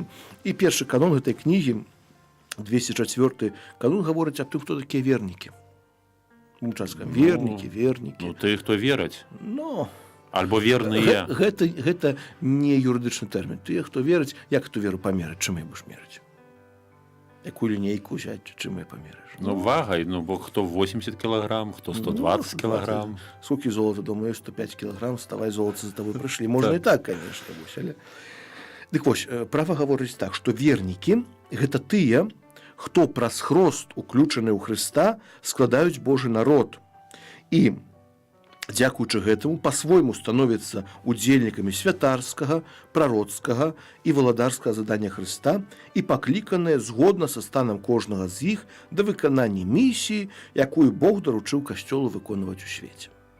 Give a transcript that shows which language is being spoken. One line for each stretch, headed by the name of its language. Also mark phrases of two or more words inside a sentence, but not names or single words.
Belarusian: І першы канон гэтай кнігі, 204 канон, гаворыць аб тым, хто такія вернікі. Мы часто кажам, вернікі. Ну, ты, хто вераць. Ну, альбо верныя. Гэта не юрыдычны тэрмін. Тыя, хто верыць, як эту веру памераць, чым я будеш мераць? Якую лінейку ўзяць, чым я памераш? Ну, вагай, ну, бо хто 80 кілограм, хто 120 кілограм.
Russian: Сколько золота, думаю, 105 кілограм, вставай, золото за тобой прышлі.
Belarusian: Можна і так, конечно. Але... Дык вось, права гаворыць так, што вернікі – гэта тыя, хто праз хрост, уключаны ў Хрыста, складаюць Божы народ. І дзякуючы гэтаму па-свойму становяцца удзельнікамі святарскага, прароцкага і валадарскага задання Хрыста і пакліканыя згодна са станам кожнага з іх да выканання місіі, якую Бог даручыў касцёлу выконваць у свеце.